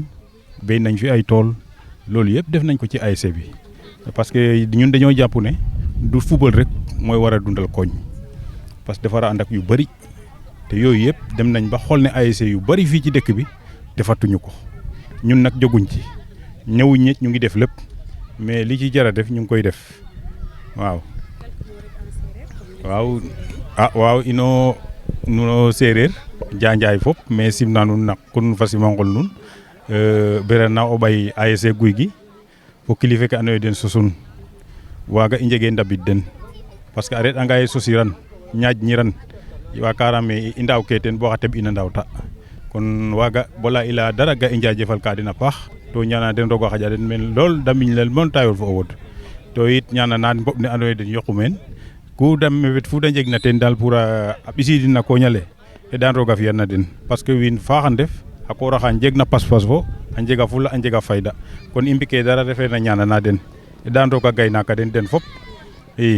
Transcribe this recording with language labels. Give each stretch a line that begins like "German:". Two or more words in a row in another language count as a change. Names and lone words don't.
Wolof: béy nañ fi ay tool loolu yëpp def nañ ko ci ASC bi
French: parce que
Wolof: ñun dañoo jàpp ne du football rek mooy war a dundal koñ
French: parce que
Wolof: dafa war a ànd ak yu bëri te yooyu yëpp dem nañ ba xool ne ASC yu bëri fii ci dëkk bi defatuñu ko ñun nag jóguñ ci ñëwuñ ñet ñu ngi def lépp mais li ci jar a def ñu ngi koy def waaw.
Serer: waaw ino nuno séeréer janjaay fop mais simna nun nak kun fasimangol nun berana o ɓay ASC Gouy Gui fo kilifa ke andoona yee den sosun waaga i njegee ndabid den
French: parce que
Serer: a reɗ'anga ye sosiran ñaaƴniran wakaram i ndaawkee teen bo xa teɓ ina ndaawta kon waaga bala i laya dara ga i njaajëfalka den a paax to ñaana den roog a xaƴa den meen lool da miñlel moon tayoor fo o wod to yit ñaanana mboɓ ne andoona yee den yoqu meen ku da mefet fu da njegna teen daal pour a ɓisiidin na koñ ale xeɗan roog a fi'an na den
French: parce que
Serer: wiin faax a ndef a koor axa njegna pas-pas fo a njega fula a njega fayda kon i mbikee dara refee na ñaanana den xeɗan roog a gaynaaka den fop i